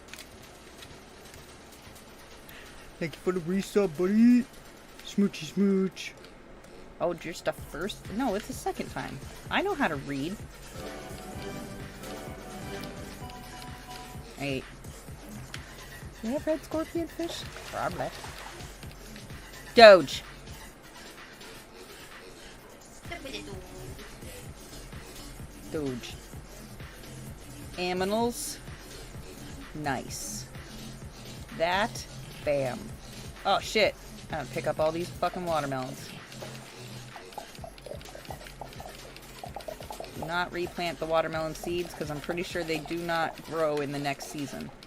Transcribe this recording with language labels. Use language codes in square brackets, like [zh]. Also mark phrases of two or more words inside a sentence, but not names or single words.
[en] Thank you for the resub, buddy. Smoochy smooch. Oh, just the first? No, it's the second time. I know how to read. Hey. Do you have red scorpion fish? Probably. Doge. Doge. Aminals. Nice. That. Bam. Oh, shit. I'm gonna pick up all these fucking watermelons. Do not replant the watermelon seeds, because I'm pretty sure they do not grow in the next season.